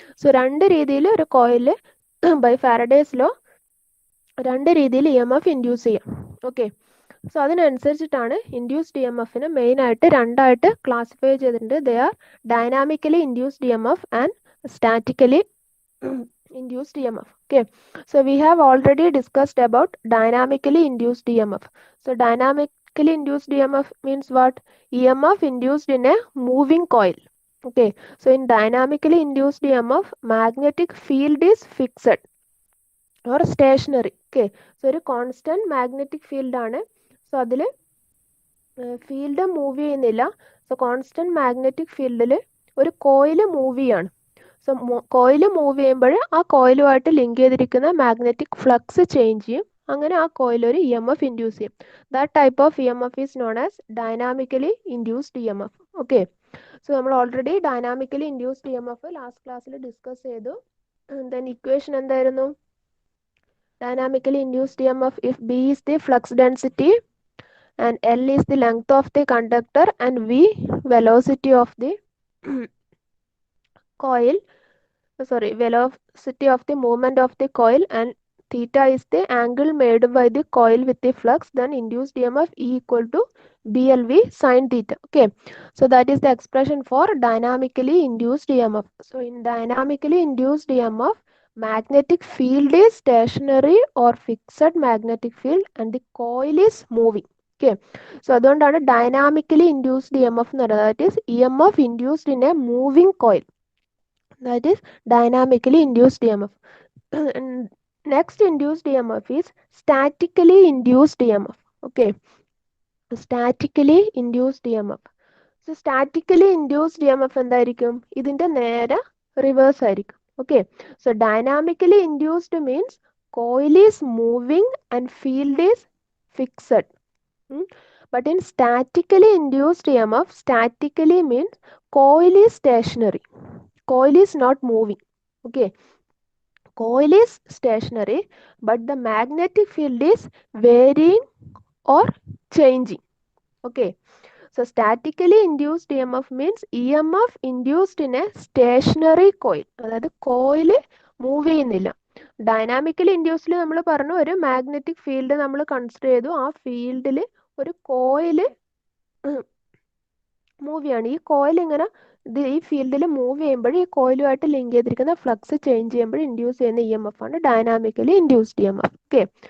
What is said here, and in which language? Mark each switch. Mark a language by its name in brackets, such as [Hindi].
[Malayalam] So രണ്ട് രീതിയിൽ ഒരു കോയിൽ ബൈ ഫാരഡേസ് ലോ രണ്ട് രീതിയിൽ ഇ എം എഫ് ഇൻഡ്യൂസ് ചെയ്യാം. Okay. So അതിനനുസരിച്ചിട്ടാണ് induced E M എഫിനെ മെയിനായിട്ട് രണ്ടായിട്ട് ക്ലാസിഫൈ ചെയ്തിട്ടുണ്ട്. [English] They are dynamically induced E M F and statically induced EMF. Okay, so we have already discussed about dynamically induced EMF. So dynamically induced EMF means what? EMF induced in a moving coil. Okay, so in dynamically induced EMF, magnetic field is fixed or stationary. [Malayalam] Okay, so ഒരു constant magnetic field ആണ്. So അതിൽ field move ചെയ്യുന്നില്ല. So constant magnetic ഫീൽഡിൽ ഒരു coil move ചെയ്യാണ്. So coil move ചെയ്യുമ്പോൾ ആ കോയിലുമായിട്ട് link ചെയ്തിരിക്കുന്ന മാഗ്നറ്റിക് ഫ്ലക്സ് ചേഞ്ച് ചെയ്യും. അങ്ങനെ ആ കോയിൽ ഒരു ഇ എം എഫ് ഇൻഡ്യൂസ് ചെയ്യും. [English] That type of E M F is known as dynamically induced E M F. Okay. [Malayalam] So നമ്മൾ already dynamically induced E M F last ക്ലാസ്സിൽ discuss ചെയ്തു. Then equation എന്തായിരുന്നു? [English] Dynamically induced E M F if B is the flux density and L is the length of the conductor and V velocity of the coil, velocity of the movement of the coil, and theta is the angle made by the coil with the flux, then induced EMF E equal to BLV sin theta. Okay, so that is the expression for dynamically induced EMF. So in dynamically induced EMF, magnetic field is stationary or fixed magnetic field and the coil is moving. [Malayalam] Okay, so അതുകൊണ്ടാണ് dynamically induced E M F എന്ന് പറയുന്നത്. [English] That is E M F induced in a moving coil. That is dynamically induced EMF. Next induced EMF is statically induced EMF. Okay, statically induced EMF. [Malayalam] So statically induced EMF എന്തായിരിക്കും? ഇതിന്റെ നേരെ reverse ആയിരിക്കും. [English] Okay, so dynamically induced means coil is moving and field is fixed. But in statically induced EMF, statically means coil is stationary. Coil is not moving. Okay, coil is stationary, but the magnetic field is varying or changing. Okay, so statically induced EMF means EMF induced in a stationary coil. [Malayalam] അതായത് coil move ചെയ്യുന്നില്ല. Dynamically ഇൻഡ്യൂസ്ഡിൽ നമ്മൾ പറഞ്ഞു ഒരു magnetic field നമ്മൾ consider ചെയ്തു. ആ ഫീൽഡിൽ ഒരു കോയിൽ മൂവ് ചെയ്യാണ്. ഈ കോയിൽ ഇങ്ങനെ ഈ ഫീൽഡിൽ മൂവ് ചെയ്യുമ്പോൾ ഈ കോയിലുമായിട്ട് ലിങ്ക് ചെയ്തിരിക്കുന്ന ഫ്ലക്സ് ചേഞ്ച് ചെയ്യുമ്പോൾ ഇൻഡ്യൂസ് ചെയ്യുന്ന ഇ എം എഫ് ആണ് dynamically induced E M F. Okay.